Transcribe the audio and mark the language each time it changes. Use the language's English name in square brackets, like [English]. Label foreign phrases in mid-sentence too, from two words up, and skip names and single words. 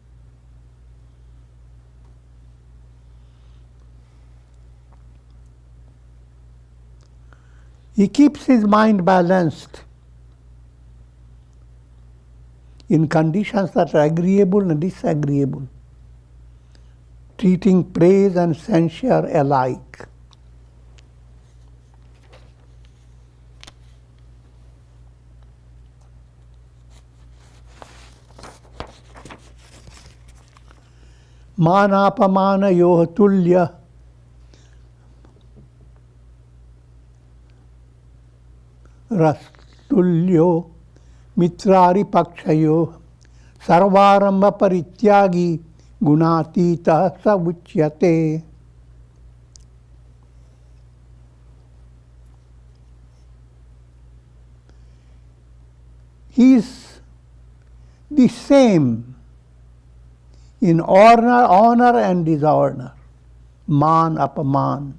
[English] He keeps his mind balanced in conditions that are agreeable and disagreeable, treating praise and censure alike. [Sanskrit] मानापमानयोः तुल्यः तुल्यो मित्रारिपक्षयोः सर्वारम्भपरित्यागी गुणातीतः स उच्यते. [English] He is the same in honor and dishonor, [Sanskrit] मान अपमान.